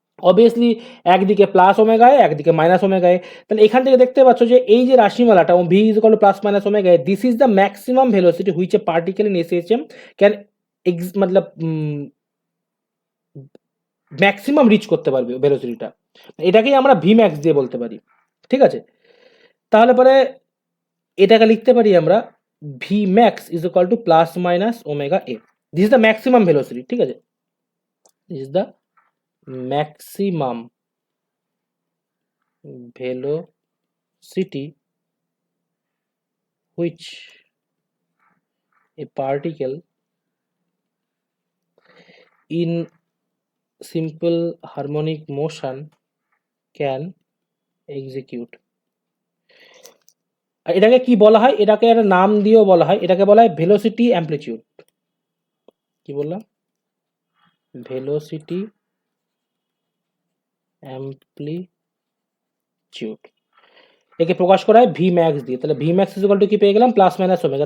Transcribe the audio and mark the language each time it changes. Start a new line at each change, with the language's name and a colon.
Bangla: Obviously একদিকে plus omega এ, একদিকে minus omega এ। তাহলে এখান থেকে দেখতে পাচ্ছ যে এই যে রাশিমালাটা V is equal to plus minus omega A,
English: this is the maximum velocity which a particle in SHM can
Bangla: मतलब ম্যাক্সিমাম রিচ করতে পারবে ভেলোসিটিটা, এটাকেই আমরা ভি ম্যাক্স দিয়ে বলতে পারি। ঠিক আছে, তাহলে পরে এটাকে লিখতে পারি আমরা V max is equal to plus minus omega A.
English: This is the maximum velocity.
Bangla: ঠিক আছে,
English: This is the maximum velocity which a particle in simple harmonic motion can execute.
Bangla: এটাকে কি বলা হয়, এটাকে একটা নাম দিয়েও বলা হয়, এটাকে বলা হয় ভেলোসিটি অ্যামপ্লিটিউড। কি বললাম, ভেলোসিটি অ্যামপ্লিটিউড। একে প্রকাশ করা হয় ভি ম্যাক্স দিয়ে। তাহলে V max is equal to কি পেয়ে গেলাম, প্লাস মাইনাস ওমেগা।